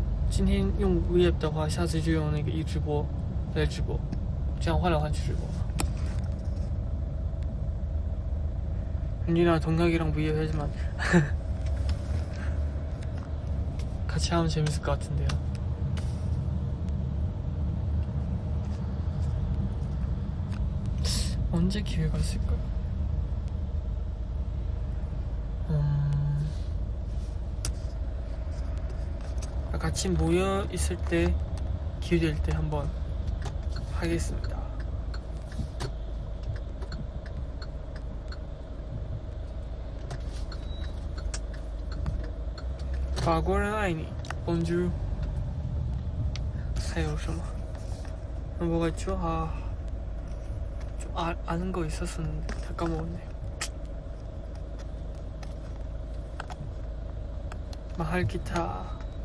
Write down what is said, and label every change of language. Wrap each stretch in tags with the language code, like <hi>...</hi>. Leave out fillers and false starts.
<zh>今天用午夜的话，下次就用那个一直播来直播，这样换来换去直播。</zh> <ko>윤이랑 동각이랑 V앱 하지만 같이 하면 재밌을 것 같은데요. 언제 기회가 있을까요? 같이 모여 있을 때 기회 될 때 한번 하겠습니다.</ko> <zh>法国人爱你 Bonjour 还有什么</zh> <ko>뭐가 있죠? 좀 아는 거 있었었는데 다 까먹었네요. 마할 기타</ko>